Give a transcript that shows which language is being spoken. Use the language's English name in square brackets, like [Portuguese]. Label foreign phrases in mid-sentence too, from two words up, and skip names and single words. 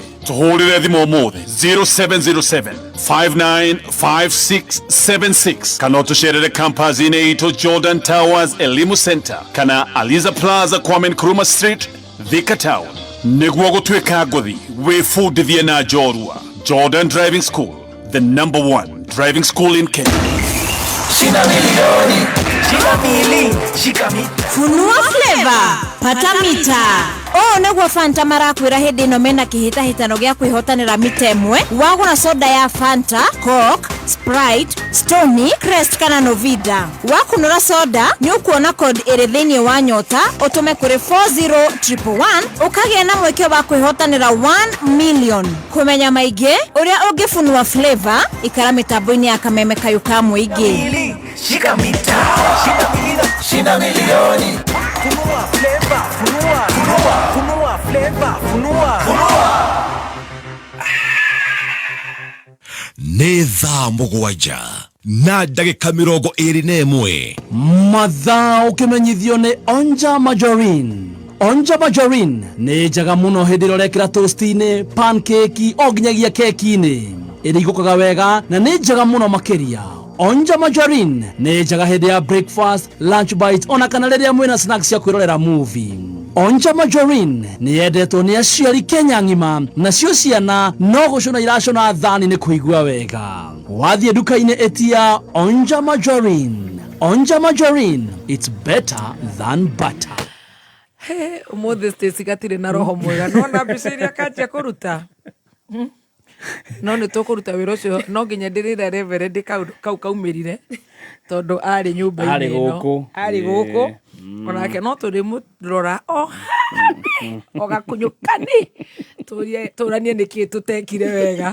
[Kikuyu] Tũhũrĩre thimũ ũmũthĩ 0707 595676 kana tũcerere campus-inĩ itũ Jordan Towers Elimu Center kana Aliza Plaza Kwame Nkrumah Street, Thika Town. Nĩguo gũtuĩka ngũthi wĩbundithie na njorua. [English] Jordan Driving School, the #1 driving school in Kenya. [Swahili] Shina milioni, shina mili, shika mita. Funua flavor, pata mita. [Kikuyu] Nĩguo Fanta marakwĩra hĩndĩ ĩno mena kĩhĩtahĩtano gĩa kwĩhotanĩra mita ĩmwe. Wagũra soda ya Fanta, Coke, Sprite, Stoney, Crest kana Novida. Wakunũra soda nĩ ũkuona code ĩrĩ thĩinĩ wa nyota ũtũme kũrĩ 40111 ũkagĩa na mweke wa kwĩhotanĩra 1 million. Kũmenya maingĩ ũrĩa ũngĩfunua flavor ikara mĩtambo-inĩ ya kameme kayũ ka mũingĩ. [Swahili] Shika mita, shina milioni. Funua flavor, funua flavor, funua. [Kikuyu] Nĩ thaa mũgwanja na ndagĩka 21 mathaa ũkĩmenyithio nĩ Onja Margarine. Onja Margarine nĩ njega mũno hĩndĩ ĩrĩa ũrekĩra toast-inĩ, pancake o nginyagia keki-inĩ. Ĩrĩigũkaga wega na nĩ njega mũno makĩria. Onja Margarine nĩ njega hĩndĩ ya breakfast, [English] lunch bite [Kikuyu] ona kana rĩrĩa mwĩna snacks cia kwĩrorera movie. Onja Margarine nĩ yendetwo nĩ aciari Kenya ng'ima, nacio ciana no gũcũna iracũna thani nĩ kũigua wega. Wathiĩ nduka-inĩ ĩtia Onja Margarine. [English] Onja Margarine, it's better than butter. [Kikuyu] Ũmũthĩ Stacy gatirĩ na roho mwega, nona mbica iria kanjia kũruta. No nĩ tũkũruta wĩra ũcio, no nginya ndĩrĩra reverend kau kaumĩrire tondũ arĩ nyũmba-inĩ ĩno. Arĩ gũkũ onake no tũrĩmũrora ogakunyũkani tũranie nĩkĩ tũtekire wega.